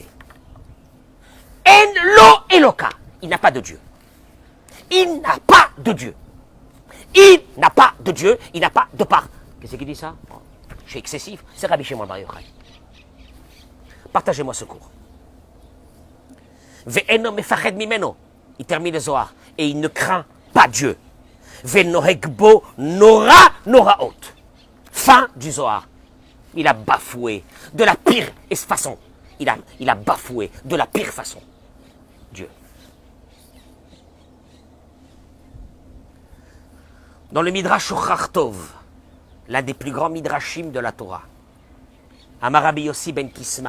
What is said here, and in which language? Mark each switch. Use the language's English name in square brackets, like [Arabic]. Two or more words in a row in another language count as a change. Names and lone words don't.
[Hebrew] אין לו אלוה. [French] Il n'a pas de Dieu. Il n'a pas de Dieu. Il n'a pas de Dieu, il n'a pas de part. Qu'est-ce qu'il dit ça? Je suis excessif. C'est Rabbi Shimon Bar Yochai. Partagez-moi ce cours. [Hebrew] ואינו מפחד ממנו. [French] Il termine le Zohar. Et il ne craint pas Dieu. [Hebrew] ונוהג בו נורא נוראות. [French] Fin du Zohar. Il a bafoué de la pire façon. Il a bafoué de la pire façon. Dieu. Dans le Midrash Chartov, l'un des plus grands Midrashim de la Torah, Amar Rabbi Yossi ben Kisma.